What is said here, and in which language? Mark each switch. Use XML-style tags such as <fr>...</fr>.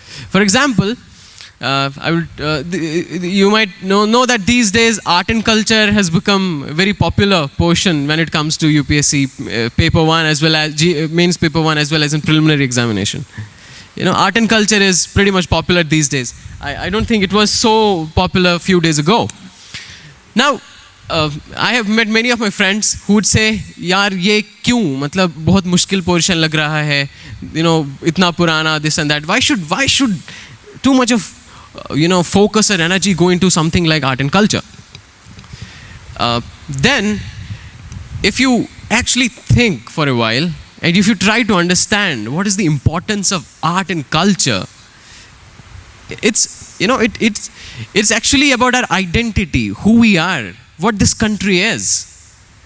<en>For example, you might know that these days art and culture has become a very popular portion when it comes to UPSC paper 1 as well as mains paper 1 as well as in preliminary examination. Art and culture is pretty much popular these days. I don't think it was so popular a few days ago. Now, I have met many of my friends who would say,</en> <hi>यार ये क्यों? मतलब बहुत मुश्किल portion लग रहा है. इतना पुराना,</hi> <en>this and that. Why should too much of focus or energy go into something like art and culture? Then, if you actually think for a while, and if you try to understand what is the importance of art and culture, it's actually about our identity, who we are, what this country is.</en>